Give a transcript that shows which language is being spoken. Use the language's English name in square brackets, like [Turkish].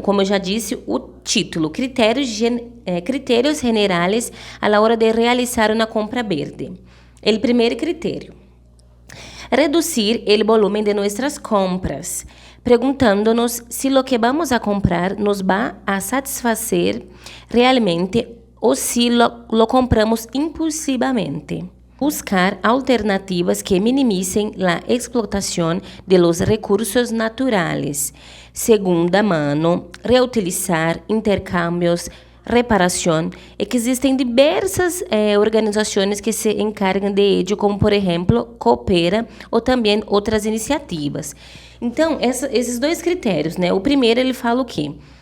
[Portuguese] Como eu já disse, o título, critérios [Spanish] generales a la hora de realizar [Portuguese] uma compra verde. O primeiro critério. [Spanish] Reducir el volumen de nuestras compras, preguntándonos si lo que vamos a comprar nos va a satisfacer realmente o si lo compramos impulsivamente. Buscar alternativas que minimicen la explotación de los recursos naturales. Segunda mano, [Portuguese] reutilizar, intercambios, reparação, é que existem diversas organizações que se encargam [Spanish] de ello, [Portuguese] como, por exemplo, Coopera ou também outras iniciativas. Então, esses 2 critérios, né? O primeiro, ele fala o quê?